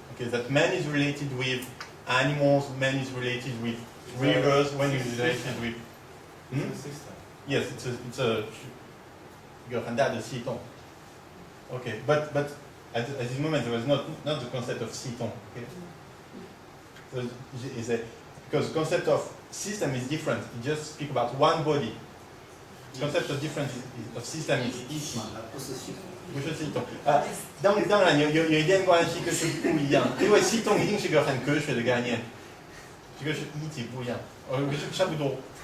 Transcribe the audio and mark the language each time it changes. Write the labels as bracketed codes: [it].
[en] Okay, that man is related with animals, man is related with rivers, man is related with. Yes, it's a [zh] 一个很大的系统. [en] Okay, but at this moment there was not the concept of 系统. Okay, so because the concept of system is different. You just speak about one body. The concept of difference of system is [zh] 一体，不是系统。当然有一点关系，可是不一样，因为系统一定是个很科学的概念，这个是一体不一样，可是差不多。